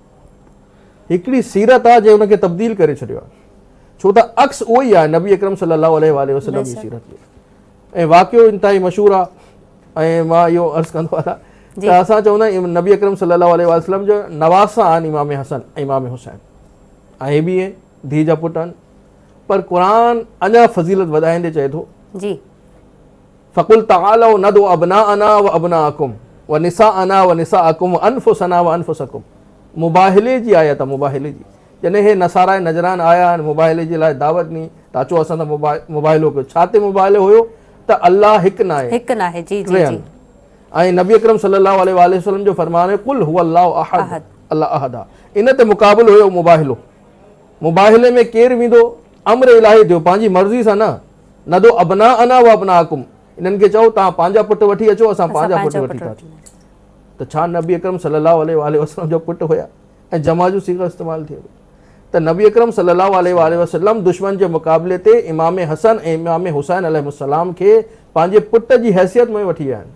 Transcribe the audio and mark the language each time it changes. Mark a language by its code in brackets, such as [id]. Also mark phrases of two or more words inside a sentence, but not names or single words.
[sd] हिकिड़ी सीरत आहे जंहिं हुनखे तब्दील करे छॾियो आहे, छो त अक्स उहो ई आहे नबी अकरम [ar] صلى الله عليه وسلم [sd] जी सीरत। ऐं वाक़ियो इंतिहाई मशहूरु आहे ऐं मां इहो अर्ज़ु कंदो आहियां त असां चवंदा आहियूं नबी अकरम [ar] صلى الله عليه وسلم [sd] जो नवासा आहिनि इमाम हसन ऐं इमाम हुसैन ऐं बि धीउ जा पुट आहिनि, पर क़ुर अञा फज़ीलत वधाईंदे चए थो जी [ar] فقل تعالوا ندع أبناءنا وأبناءكم ونساءنا ونساءكم وأنفسنا وأنفسكم. [sd] मुबाहिले जी आयत आहे, मुबाहिले जी। जॾहिं हे नसारा नजरान आया आहिनि मुबाहिले जे लाइ दावत ॾिनी त अचो असां त मुबाहिलो कयो। छा ते मुबाहिलो हुयो त अल्लाह हिकु न आहे, हिकु न आहे। जी टे जी आहिनि। ऐं नबी अकरम [ar] صلى الله عليه وسلم [sd] जो फरमान है [ar] قل هو الله أحد, [sd] अल्लाह अहद आहे। इन ते मुक़ाबिलो हुयो मुबाहिलो। मुबाहिले में केरु वेंदो अम्र इलाही थियो, पंहिंजी मर्ज़ी सां न, [ar] ندع أبناءنا وأبناءكم, [sd] इन्हनि खे चओ तव्हां पंहिंजा पुट वठी अचो, असां पंहिंजा पुट वठी था अचूं। त छा नबी अकरम [ar] صلى الله عليه وسلم [sd] जो पुट हुया ऐं जमा जो सीगो इस्तेमालु थियो त नबी अकरम [ar] صلى الله عليه وسلم [sd] दुश्मन जे मुक़ाबले ते इमाम हसन ऐं इमाम हुसैन अलैहिस्सलाम खे पंहिंजे पुट जी हैसियत में वठी विया आहिनि।